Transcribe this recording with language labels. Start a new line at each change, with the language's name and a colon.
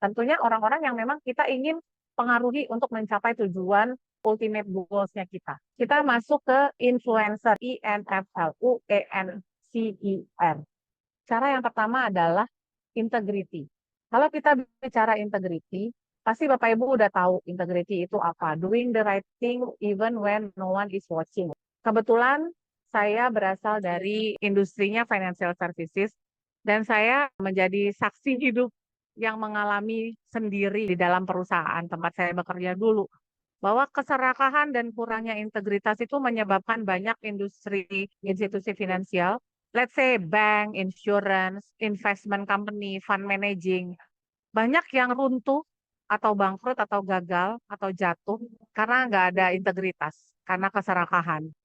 Indonesian: Tentunya orang-orang yang memang kita ingin pengaruhi untuk mencapai tujuan ultimate goals-nya kita. Kita masuk ke influencer, INFLUENCER. Cara yang pertama adalah integrity. Kalau kita bicara integrity, pasti Bapak Ibu udah tahu integrity itu apa.
English: Doing the right thing even when no one is watching.
Indonesian: Kebetulan saya berasal dari industrinya financial services dan saya menjadi saksi hidup yang mengalami sendiri di dalam perusahaan tempat saya bekerja dulu. Bahwa keserakahan dan kurangnya integritas itu menyebabkan banyak industri, institusi finansial,
English: let's say
Indonesian: bank, insurance, investment company, fund managing, banyak yang runtuh atau bangkrut atau gagal atau jatuh karena nggak ada integritas, karena keserakahan.